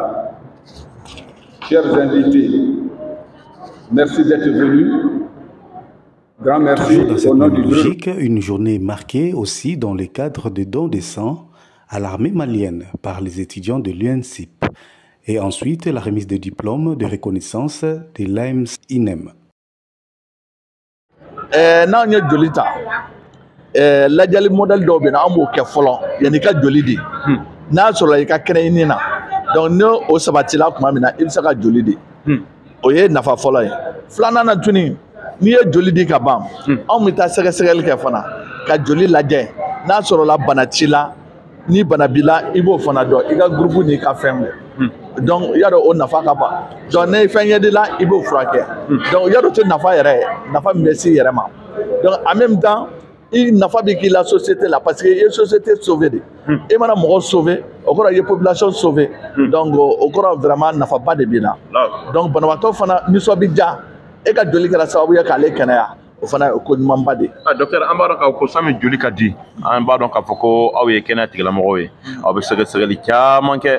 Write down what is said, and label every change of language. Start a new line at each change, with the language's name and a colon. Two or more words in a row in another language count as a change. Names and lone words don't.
French: Chers invités, merci d'être venus. Grand merci. Toujours dans cette même logique, une journée marquée aussi dans le cadre de dons de sang à l'armée malienne par les étudiants de l'UNSIP. Et ensuite, la remise de diplômes de reconnaissance de l'AMS-INEM.
Bambara: N'a nye joli ta lajali modèle dɔw bɛ na an b'o kɛ fɔlɔ yanni ka joli di n'a sɔrɔ I ka kɛnɛ I ni na donc ne o sabatila tuma min na I bɛ se ka joli di o ye nafa fɔlɔ ye filanan na tuguni n'i ye joli di ka ban anw bɛ taa sɛgɛsɛgɛli kɛ fana ka joli lajɛ n'a sɔrɔ la bana t'i la ni bana b'i la I b'o fana dɔn I ka groupe n'i ka fɛn bɛɛ.
French: Donc il y a
Bambara: o nafa ka ban donc ne fɛn ye de la I b'o furakɛ
French: donc il y a
Bambara: to nafa yɛrɛ nafa min bɛ se yɛrɛ ma
French: donc en même temps
Bambara: I nafa bɛ k'i la société la
French: parce que
Bambara: I ye société sauver de I mana mɔgɔ sauver o kɔrɔ I ye population sauver donc o kɔrɔ vraiment nafaba de b'i la donc banabaatɔ fana nisɔn bɛ diya e ka joli kɛra sababu ye k'ale kɛnɛya o fana ye ko ɲumanba de. Docteur an b'a dɔn k'a fɔ ko sani joli ka di an b'a dɔn k'a fɔ ko aw ye kɛnɛya tigilamɔgɔw ye aw bɛ sɛgɛsɛgɛli caman kɛ.